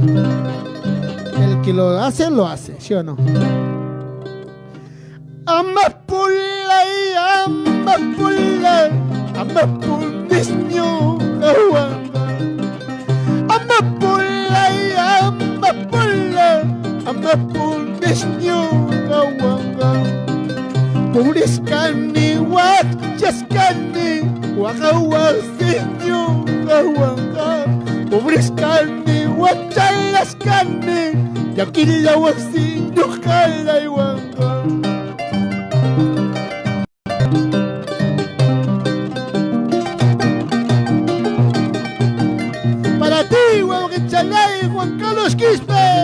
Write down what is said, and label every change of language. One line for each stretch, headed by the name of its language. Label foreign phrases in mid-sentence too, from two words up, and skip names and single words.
Spanish: El que lo hace, ¿sí o no?
Quechua: Amapola y amapola, amapolisño, amapola y amapola, amapolisño, Puriscani, Huachascani, Huacahuasiño, Puriscani, Huachalascani, Yaquilahuasiño, Jalaihuanga.
Spanish: Para ti, Huahuachalay, Juan Carlos Quispe.